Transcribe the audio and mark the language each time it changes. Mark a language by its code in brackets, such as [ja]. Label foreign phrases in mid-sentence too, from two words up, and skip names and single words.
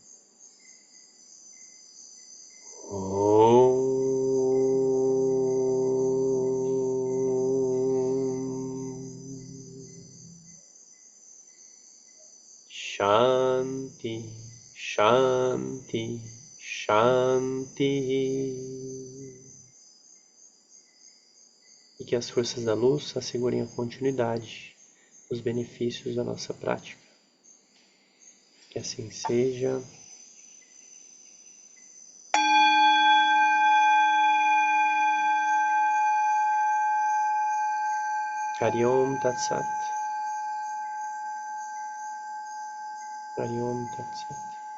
[sa] Shanti, Shanti, Shanti. [pt] E que as forças da luz assegurem a continuidade dos benefícios da nossa prática. Que assim seja. [sa] Hari Om Tat Sat. Hari Om Tat Sat.